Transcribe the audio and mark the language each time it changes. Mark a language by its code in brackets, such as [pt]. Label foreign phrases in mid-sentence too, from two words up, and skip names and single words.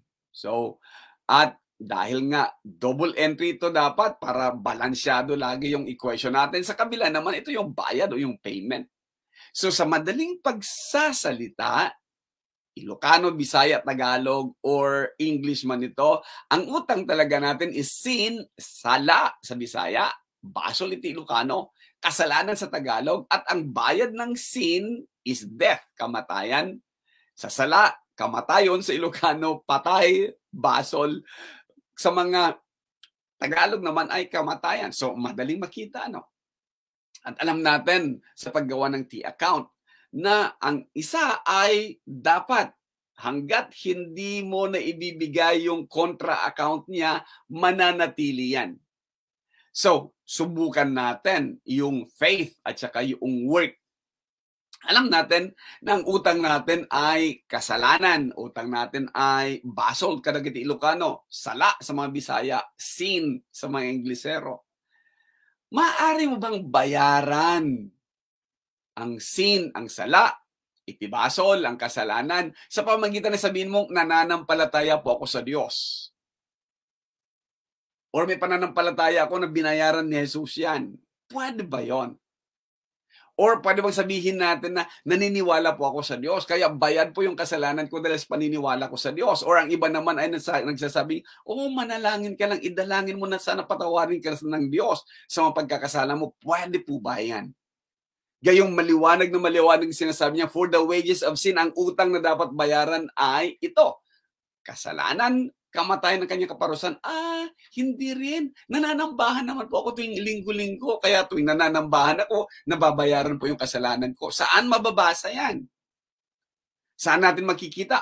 [tl] So, at dahil nga double entry ito dapat para balansyado lagi yung equation natin. Sa kabila naman, ito yung bayad o yung payment. So sa madaling pagsasalita, Ilocano, Bisaya, Tagalog, or English man ito, ang utang talaga natin [en] is sin, [tl] sala sa Bisaya, [ilo] basol iti Ilocano, [tl] kasalanan sa Tagalog, at ang bayad ng [en] sin is death, [tl] kamatayan. Sa sala, kamatayon, sa Ilocano, patay, basol. Sa mga Tagalog naman ay kamatayan. So, madaling makita, no? At alam natin sa paggawa ng T-account na ang isa ay dapat hanggat hindi mo na ibibigay yung kontra account niya, mananatili yan. So, subukan natin yung faith at saka yung work. Alam natin na ang utang natin ay kasalanan, utang natin ay basol kada kiti Ilocano, sala sa mga Bisaya, sin sa mga Inglesero. Maaari mo bang bayaran ang sin, ang sala, itibasol, ang kasalanan, sa pamagitan na sabihin mong nananampalataya po ako sa Diyos? Or may pananampalataya ako na binayaran ni Jesus yan. Pwede ba yon? Or pwede bang sabihin natin na naniniwala po ako sa Diyos, kaya bayad po yung kasalanan ko dahil sa paniniwala ko sa Diyos? Or ang iba naman ay nagsasabi, manalangin ka lang, idalangin mo na sana patawarin ka ng Diyos sa mga pagkakasala mo. Pwede po ba yan? Gayong maliwanag na maliwanag sinasabi niya, [en] for the wages of sin, [tl] ang utang na dapat bayaran ay ito. Kasalanan, kamatayan ng kanyang kaparusahan. Hindi rin. Nananambahan naman po ako tuwing linggo-linggo. Kaya tuwing nananambahan ako, nababayaran po yung kasalanan ko. Saan mababasa yan? Saan natin makikita?